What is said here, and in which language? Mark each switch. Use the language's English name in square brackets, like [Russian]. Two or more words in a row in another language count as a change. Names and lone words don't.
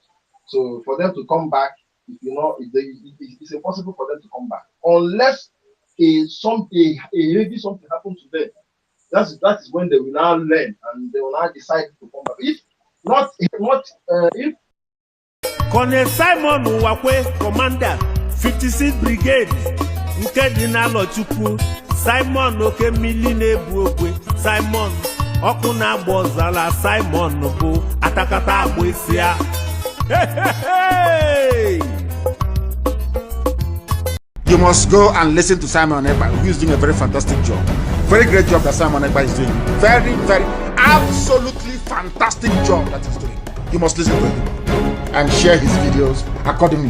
[English] So for them to come back, it's impossible for them to come back unless something happens to them. That is when they will now learn and they will now decide to come back. If Colonel Simon Wakwe, Commander, 56th Brigade, Nkedina Lochukwu, Simon Oke Miline Buokwe, Simon Okuna Bozala, Simon Nobo, Atakata Abwesia. Hey! You must go and listen to Simon Ekpa, who is doing a very fantastic job. Very great job that Simon Ekpa is doing. Very, very, absolutely fantastic job that he's doing. You must listen to him and share his videos accordingly.